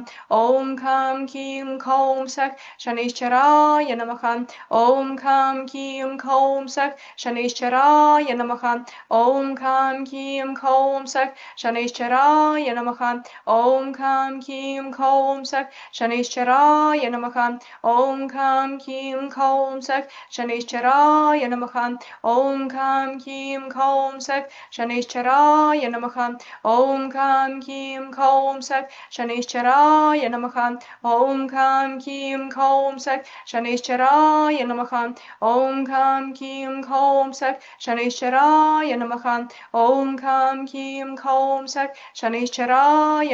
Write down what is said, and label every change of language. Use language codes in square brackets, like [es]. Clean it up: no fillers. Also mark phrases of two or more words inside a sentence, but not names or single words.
[sa] ॐ कं कीं कों सः शनैश्चराय नमः. ॐ कं कीं कों सः शनैश्चराय नमः. ॐ कं कीं कों सः शनैश्चराय नमः. ॐ कं कं कीं कौं सः शनैश्चराय नमः ॐ कं कीं कौं सः शनैश्चराय नमः ॐ कं कीं कौं सः शनैश्चराय नमः ॐ कं कीं कौं सः शनैश्चराय नमः ॐ कं कीं कौं सः शनैश्चराय नमः ॐ कं कीं कौं सः शनैश्चराय नमः ॐ कं कीं कौं सः शनैश्चराय